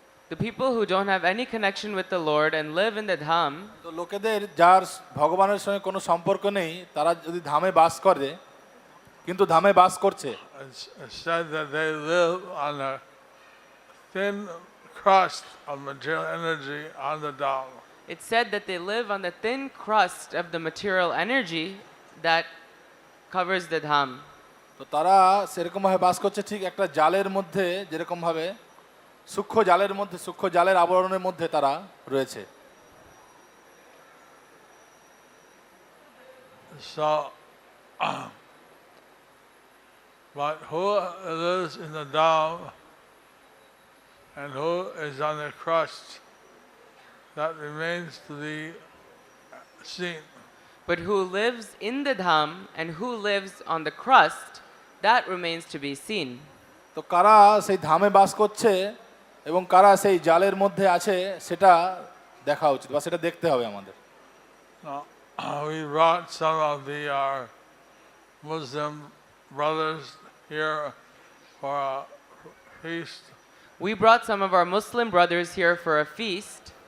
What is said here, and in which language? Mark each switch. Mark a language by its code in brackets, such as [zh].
[en] The people who don't have any connection with the Lord and live in the Dham, [bn] তো লোকেদের যার ভগবানের সঙ্গে কোনো সম্পর্ক নেই তারা যদি ধামে বাস করে, কিন্তু ধামে বাস করছে, [en] It's said that they live on a thin crust of material energy on the Dham. it's said that they live on the thin crust of the material energy that covers the Dham. [bn] তো তারা সেরকম ভাবে বাস করছে ঠিক একটা জালের মধ্যে, যেরকম ভাবে সূক্ষ্ম জালের মধ্যে, সূক্ষ্ম জালের আবরণের মধ্যে তারা রয়েছে। [en] So, but who lives in the Dham and who is on the crust, that remains to be seen. But who lives in the Dham and who lives on the crust, that remains to be seen. [bn] তো কারা সেই ধামে বাস করছে এবং কারা সেই জালের মধ্যে আছে সেটা দেখা উচিত বা সেটা দেখতে হবে আমাদের। [en] We brought some of our Muslim brothers here for a feast. We brought some of our Muslim brothers here for a feast.